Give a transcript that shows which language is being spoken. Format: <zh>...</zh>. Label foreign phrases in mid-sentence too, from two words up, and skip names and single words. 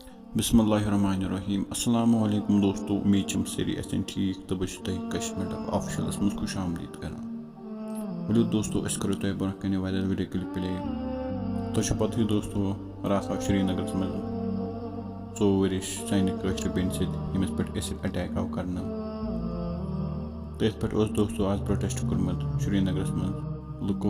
<ar>बिस्मिल्लाहिर्रहमानिर्रहीम। السلام عليكم</ar> <ks>दोस्तों, उम्मीद छम सारी आसन ठीक तो बस तुह कश्मीर ऑफिशियलस मज खुश आमदीद कर। वलो दोस्तों अस करो तुह ब्रोह कन वारिया</ks> <en>video clip play.</en> <ks>तुह पता दोस्तों रात आव श्रीनगर मज 4 वरिश सानि कशर बेन समिस पे</ks> <en>acid attack</en> <ks>आव कर। तथ पे दोस्तों आज प्रोटेस्ट कोर्मुत श्रीनगर मज लुको।</ks>